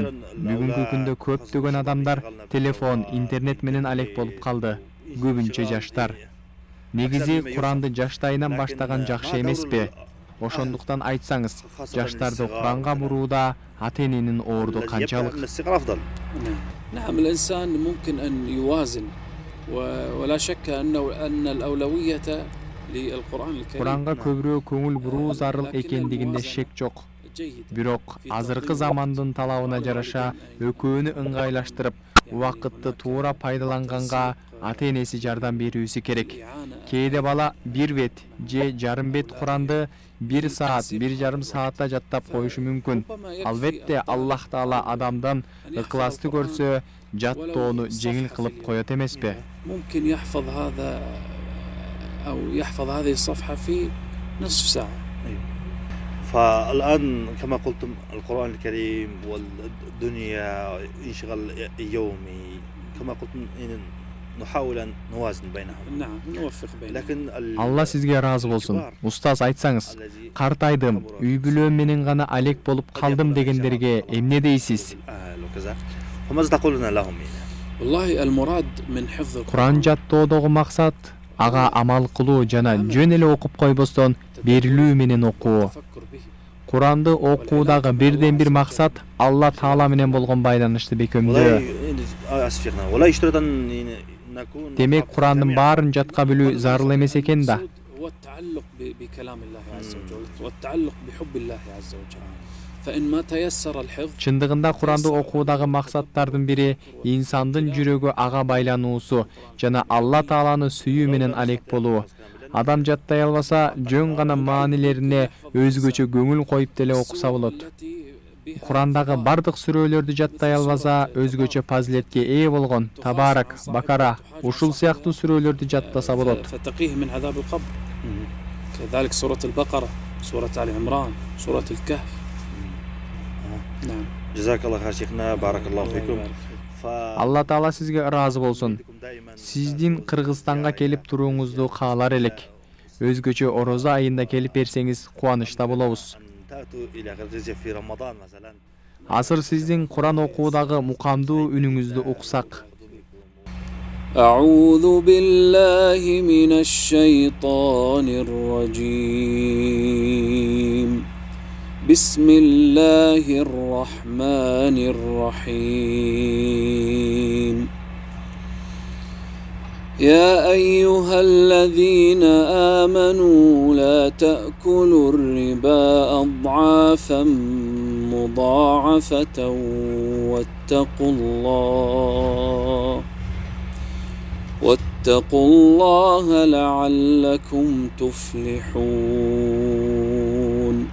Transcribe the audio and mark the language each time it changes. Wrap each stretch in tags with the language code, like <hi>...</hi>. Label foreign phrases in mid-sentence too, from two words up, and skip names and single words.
<ky>Бүгүнкү күндө көптөгөн адамдар телефон, интернет менен алек болуп калды. Көбүнчө жаштар. Негизи Куранды жаштайынан баштаган жакшы эмеспи? Ошондуктан айтсаңыз, жаштарды Куранга бурууда ата-эненин орду канчалык?</ky> <ar>نعم الإنسان ممكن أن يوازن ولا شك أن الأولوية للقرآن الكريم.</ar> <ky>Куранга көбүрөөк көңүл буруу зарыл экендигинде шек жок. Бирок азыркы замандын талабына жараша экөөнү ыңгайлаштырып, убакытты туура пайдаланганга ата-энеси жардам берүүсү керек. Кээде бала бир бет же жарым бет Куранды 1 саат, 1,5 саатта жаттап коюшу мүмкүн. Албетте Аллах Таала адамдан ыкласты көрсө, жаттоону жеңил кылып коет эмеспи?</ky> <ar>ممكن يحفظ هذا أو يحفظ هذه الصفحة في نصف ساعة. فالآن كما قلتم القرآن الكريم والدنيا انشغال يومي كما قلتم نحاول أن نوازن بينهم. نعم نوفق بينهم. لكن</ar> <ky>Алла сизге ыраазы болсун. Устаз, айтсаңыз, картайдым, үй бүлөм менен гана алек болуп калдым дегендерге эмне дейсиз?</ky> <ar>وماذا تقولون لهم؟ والله المراد من حفظ</ar> <ky>Куран жаттоодогу максат ага амал кылуу жана жөн эле окуп койбостон берилүү менен окуу.</ky> <ar>التفكر به.</ar> <ky>Куранды окуудагы бирден бир максат Алла Таала менен болгон байланышты бекемдөө.</ky> <ar>ولا يشترط أن نكون</ar> <ky>Демек Курандын баарын жатка билүү зарыл эмес экен да.</ky> <ar>هو التعلق بكلام الله عز وجل والتعلق بحب الله عز وجل. فإن ما تيسر الحفظ</ar> <ky>Чындыгында Куранды окуудагы максаттардын бири инсандын жүрөгү ага байлануусу жана Алла Тааланы сүйүү менен алек болуу. Адам жаттай албаса, жөн гана маанилерине өзгөчө көңүл коюп деле окуса болот. Курандагы бардык сүрөлөрдү жаттай албаса, өзгөчө фазилетке ээ болгон Табарак, Бакара, ушул сыяктуу сүрөлөрдү жаттаса болот.</ky> <ar>فتقيه من عذاب القبر. كذلك سورة البقرة، سورة آل عمران، سورة الكهف. نعم. جزاك الله خير شيخنا، بارك الله فيكم.</ar> <ky>Алла Таала сизге ыраазы болсун. Сиздин Кыргызстанга келип туруңузду каалар элек. Өзгөчө Орозо айында келип берсеңиз кубанычта болобуз. Азыр сиздин Куран окуудагы мукамдуу үнүңүздү уксак.</ky> <ar>أعوذ بالله من الشيطان الرجيم. بسم الله الرحمن الرحيم. يا أيها الذين آمنوا لا تأكلوا الربا أضعافا مضاعفة واتقوا الله لعلكم تفلحون.</ar>